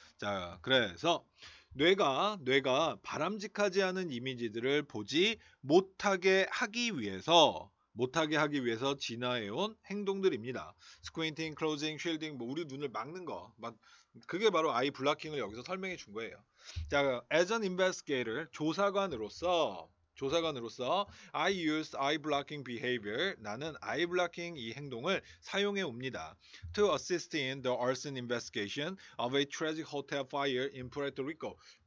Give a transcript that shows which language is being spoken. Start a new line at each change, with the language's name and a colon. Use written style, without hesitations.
Korean: 자, 그래서 뇌가 바람직하지 않은 이미지들을 보지 못하게 하기 위해서 진화해온 행동들입니다. 스퀘인팅, 클로징, 쉴딩, 뭐 우리 눈을 막는 거, 그게 바로 아이 블락킹을 여기서 설명해 준 거예요.
English: 자, as an investigator, 조사관으로서 I use eye blocking behavior.
Korean: 나는 eye blocking 이 행동을 사용해 옵니다.
English: To assist in the arson investigation of a tragic hotel fire in Puerto Rico.